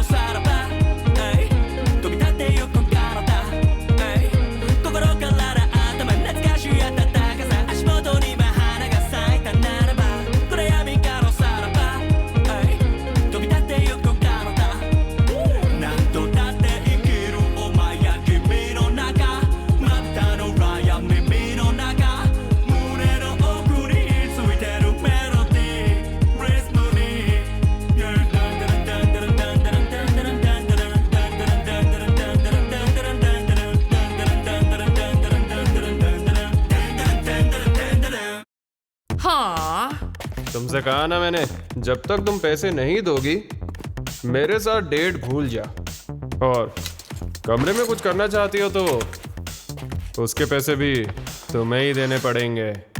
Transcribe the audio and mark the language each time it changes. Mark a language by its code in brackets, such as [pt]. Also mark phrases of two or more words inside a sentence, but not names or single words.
[ja] さらば飛び立ってゆく体心から頭懐かしい暖かさ足元に今花が咲いたならば暗闇からおさらば飛び立ってゆく体何度だって生きるお前や君の中まぶたの裏や耳の中胸の奥についてるメロディーリズムに [hi] हाँ तुमसे कहा ना मैंने जब तक तुम पैसे नहीं दोगी मेरे साथ डेट भूल जा और कमरे में कुछ करना चाहती हो तो उसके पैसे भी तुम्हें ही देने पड़ेंगे